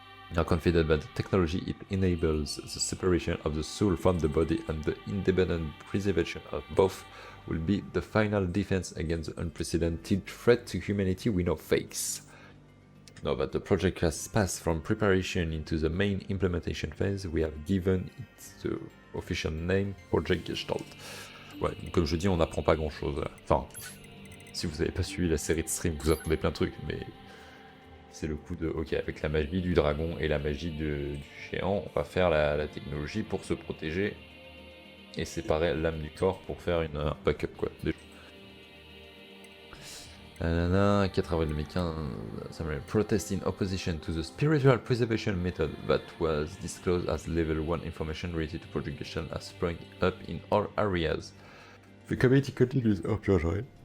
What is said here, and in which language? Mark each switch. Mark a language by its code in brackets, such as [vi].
[en] We are confident that the technology it enables the separation of the soul from the body and the independent preservation of both will be the final defense against the unprecedented threat to humanity we now face. Now that the project has passed from preparation into the main implementation phase, we have given it the official name Project Gestalt. [fr] Ouais, donc comme je dis, on n'apprend pas grand chose. Enfin, si vous n'avez pas suivi la série de stream, vous apprenez plein de trucs, mais c'est le coup de, ok, avec la magie du dragon et la magie du géant, on va faire la technologie pour se protéger et séparer l'âme du corps pour faire un backup, quoi. 4 avril 2015, [en] protest in opposition to the spiritual preservation method that was disclosed as level 1 information related to Project Gestalt has sprung up in all areas. The committee continues. [fr] Oh purée.